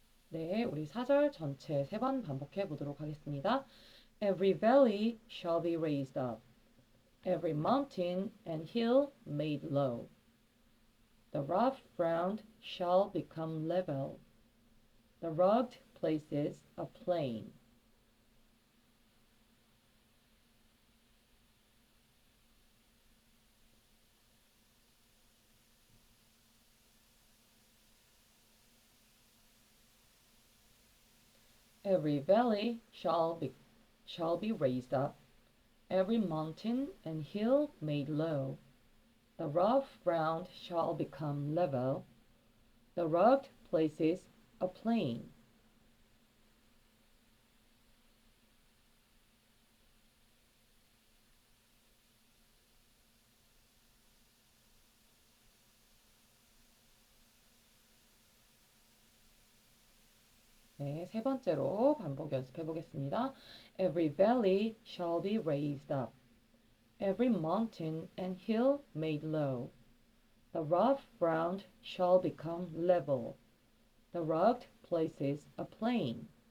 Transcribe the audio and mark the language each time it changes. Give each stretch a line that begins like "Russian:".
Korean: 네, 우리 4절 전체 3번 반복해 보도록 하겠습니다.
English: Every valley shall be raised up. Every mountain and hill made low. The rough ground shall become level. The rugged places a plain. Every valley shall be raised up, every mountain and hill made low. The rough ground shall become level, the rugged places a plain.
Korean: 네, 세 번째로 반복 연습해 보겠습니다.
English: Every valley shall be raised up, every mountain and hill made low. The rough ground shall become level, the rugged places a plain.